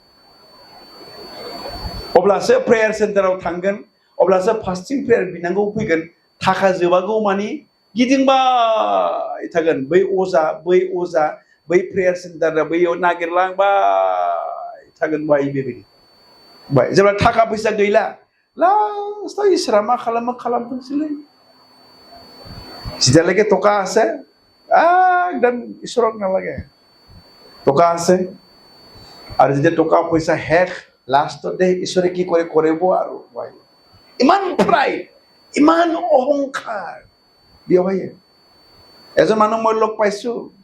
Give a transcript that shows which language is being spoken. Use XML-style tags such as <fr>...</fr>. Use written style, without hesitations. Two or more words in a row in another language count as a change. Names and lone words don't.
<brx>अब्लासो प्रेयार सेन्टाराव थांगोन अब्लासो फास्टिं प्रेयार बिनांगौ फैगोन थाखा जोबागौ मानि गिदिंबाय थागोन बै अजा बै प्रेयार सेन्टारा बैयाव नागिरलांबाय थागोन बाय बेबायदि बाय जेब्ला थाखा फैसा गैला लास्टाव इसोरा मा खालामो खालामथोंसैलै</brx> <as>যেতিয়ালৈকে টকা আছে একদম ঈশ্বৰক নালাগে টকা আছে আৰু যেতিয়া টকা পইচা শেষ লাষ্টতে ঈশ্বৰে কি কৰে কৰিব আৰু ইমান প্ৰাইড ইমান অহংকাৰ বিয়াবায়ে এজন মানুহ মই লগ পাইছো</as>